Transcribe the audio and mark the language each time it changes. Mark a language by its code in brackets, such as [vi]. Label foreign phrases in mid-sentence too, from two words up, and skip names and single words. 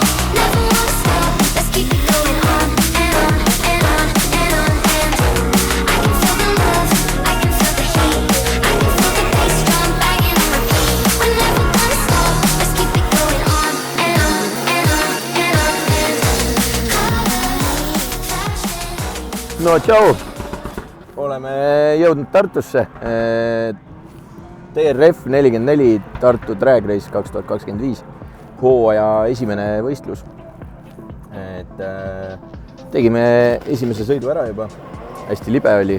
[en] Never wanna stop, let's keep it going on and on and on and on and I can feel the love, I can feel the heat, I can feel the bass drum banging on repeat. We're never gonna stop, let's keep it going on and on and on and on and [et] No tšau! Oleme jõudnud Tartusse. TRF 44 Tartu Drag Race 2025. Hooaja esimene võistlus. Tegime esimese sõidu ära juba. Hästi libe oli.